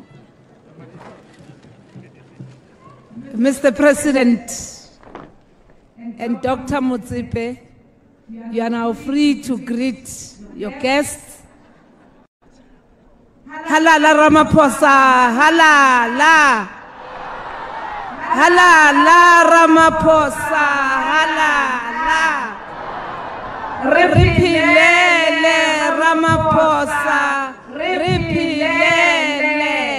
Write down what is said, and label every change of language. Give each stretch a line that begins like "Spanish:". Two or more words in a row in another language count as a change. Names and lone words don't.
English: Mr. President and Dr. Motsepe, you are now free to greet your guests.
Zulu: Halala Ramaphosa, halala. Halala Ramaphosa, halala. Rephilele Ramaphosa, rephilele.